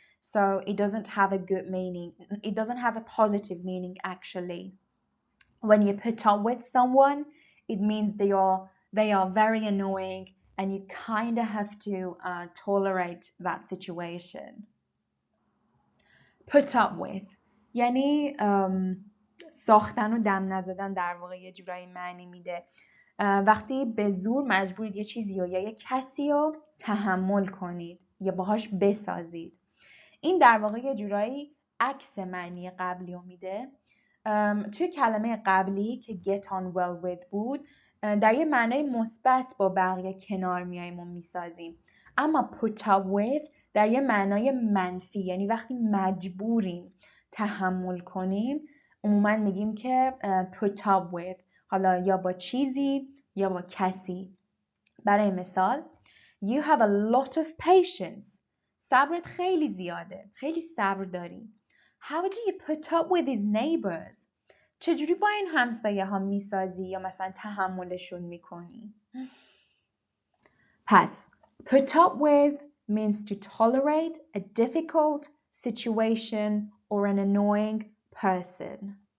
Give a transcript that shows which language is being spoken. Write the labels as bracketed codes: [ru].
[en] So it doesn't have a good meaning. It doesn't have a positive meaning actually. When you put up with someone, it means they are very annoying and you kind of have to tolerate that situation. [fa] Put up with یعنی ساختن و دم نزدن در واقع یه جورایی معنی میده. وقتی به زور مجبورید یه چیزی یا یه کسی رو تحمل کنید یا باهاش بسازید. این در واقع یه جورایی عکس معنی قبلی رو میده. توی کلمه قبلی که get on well with بود در یه معنای مثبت با بقیه کنار میاییم و میسازیم. اما put up with در یه معنای منفی، یعنی وقتی مجبوریم تحمل کنیم عموما میگیم که put up with، حالا یا با چیزی یا با کسی. برای مثال [en] You have a lot of patience. [fa] صبرت خیلی زیاده. خیلی صبر داری. [en] How do you put up with these neighbors? [fa] چجوری با این همسایه ها میسازی یا مثلا تحملشون میکنی؟ پس [en] put up with means to tolerate a difficult situation or an annoying person.